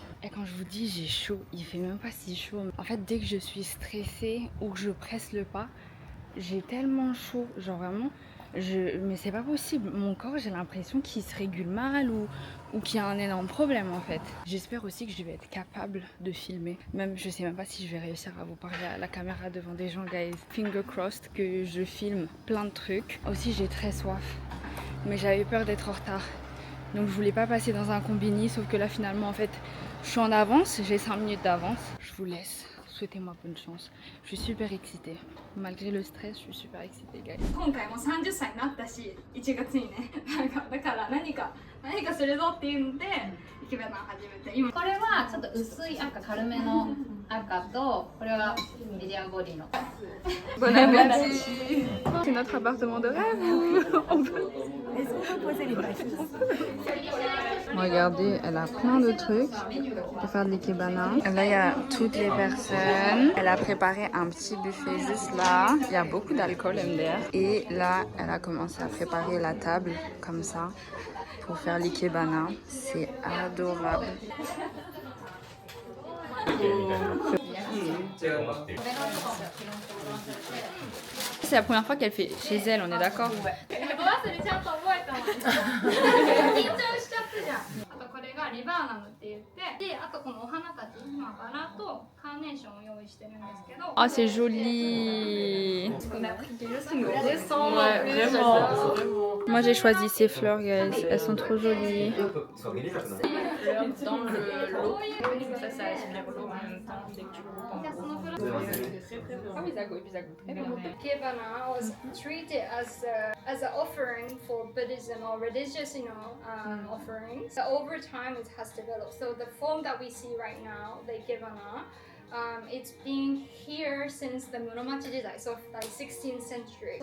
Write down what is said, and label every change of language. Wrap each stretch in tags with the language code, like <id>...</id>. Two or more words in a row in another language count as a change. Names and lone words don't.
<fr>Et quand je vous dis j'ai chaud, il fait même pas si chaud. En fait, dès que je suis stressée ou que je presse le pas, j'ai tellement chaud. Genre vraiment, mais c'est pas possible. Mon corps, j'ai l'impression qu'il se régule mal ou qu'il y a un énorme problème en fait. J'espère aussi que je vais être capable de filmer. Même, je sais même pas si je vais réussir à vous parler à la caméra devant des gens, guys.</fr> <en>Finger crossed</en> <fr>que je filme plein de trucs. Aussi, j'ai très soif. Mais j'avais peur d'être en retard. Donc je voulais pas passer dans un combini, sauf que là finalement en fait je suis en avance, j'ai 5 minutes d'avance. Je vous laisse, souhaitez-moi bonne chance. Je suis super excitée. Malgré le stress, je suis super excitée, guys.</fr> <ja>今回も30歳になったし、1月にね、だから何かするぞっていうので、イケメンを始めて、今これはちょっと薄い赤、軽めの赤と、これはメディアボディの。</ja> <fr>Bon appétit. C'est notre appartement de rêve. Regardez, elle a plein de trucs pour faire de l'ikebana. Là, il y a toutes les personnes. Elle a préparé un petit buffet juste là. Il y a beaucoup d'alcool MDR. Et là, elle a commencé à préparer la table comme ça pour faire l'ikebana. C'est adorable. C'est la première fois qu'elle fait chez elle, on est d'accord?</fr> <ja>忘れちゃんと覚えたもん。緊張しちゃったじゃん。あとこれがリバーナムって言って、 で、あとこのお花たち、まあ、バラとカーネーションを用意してるんですけど。</ja> <fr>Oh, c'est joli. Ouais, vraiment. Moi j'ai choisi ces fleurs, guys. Elles sont trop jolies. Dans le lot, ça, ça aspire l'eau en même temps dès que tu coupes.</fr> <ja>じゃあそのフラ</ja> <fr>Ah oui, ça goûte très bien.</fr> <en>Kebana was treated as an offering for Buddhism or religious, offerings. So over time, it has developed. So the form that we see right now, the Kebana, it's been here since the Muromachi Jidai, so like 16th century.</en>